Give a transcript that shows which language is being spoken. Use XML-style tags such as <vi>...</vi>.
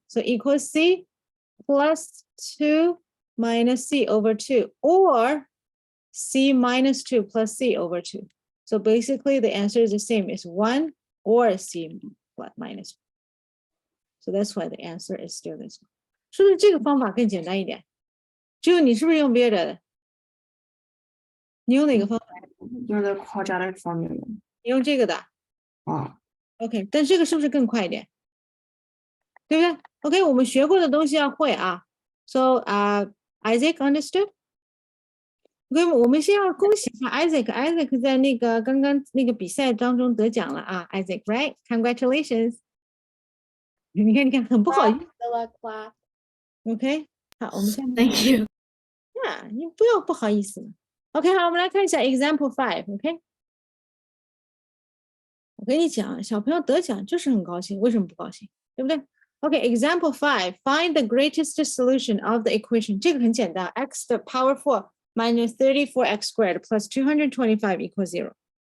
<en>So equals c plus 2 minus c over 2, or c minus 2 plus c over 2. So basically the answer is the same. It's 1 or c minus 1. So that's why the answer is still this one.</en> <zh>是不是这个方法更简单一点？只有你是不是用别的？你用哪个方法？用的 quadratic formula 你用这个的。啊， OK， 但这个是不是更快一点？对不对 ？OK， 我们学过的东西要会啊。</zh> <en>So, Isaac understood?</en> <zh>OK， 我们先要恭喜一下 Isaac 在那个刚刚那个比赛当中得奖了啊 ，</zh> <en>Isaac, right? Congratulations！</en> <zh>你看，很不好意思。 OK， 好，我们现在</zh> <en>Thank you.</en> <zh>呀，你不要不好意思嘛。 OK， 好，我们来看一下 Example 5。OK， 我跟你讲，小朋友得奖就是很高兴，为什么不高兴？对不对</zh> <en>？OK，Example 5 find the greatest solution of the equation。</en> <zh>这个很简单</zh> <en>，x 的 power 4 minus 34x squared plus 225 equals 0。</en>